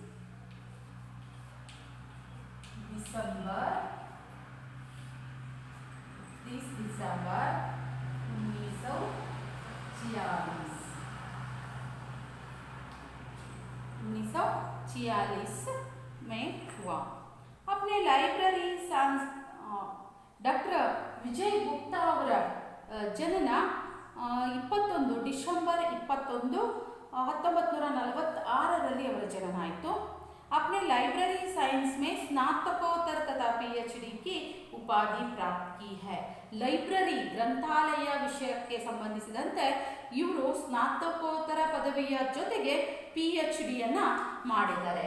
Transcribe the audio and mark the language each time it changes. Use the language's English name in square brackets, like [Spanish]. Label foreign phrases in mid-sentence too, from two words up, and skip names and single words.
[Hindi] दिसंबर 1946 में हुआ. अपने लाइब्रेरी [Kannada] ಡಾಕ್ಟರ್ ವಿಜಯ್ ಗುಪ್ತಾ ಅವರ ಜನನ 21 ಡಿಸೆಂಬರ್ 21 1946 ಅವರ ಜನನ ಆಯಿತು. [Hindi] अपने [English] library science [Hindi] में स्नातकोत्तर तथा पीएचडी की उपाधि प्राप्त की है. [Kannada] ಲೈಬ್ರರಿ ಗ್ರಂಥಾಲಯ ವಿಷಯಕ್ಕೆ ಸಂಬಂಧಿಸಿದಂತೆ ಇವರು ಸ್ನಾತಕೋತ್ತರ ಪದವಿಯ ಜೊತೆಗೆ PhDಯನ್ನ ಮಾಡಿದ್ದಾರೆ.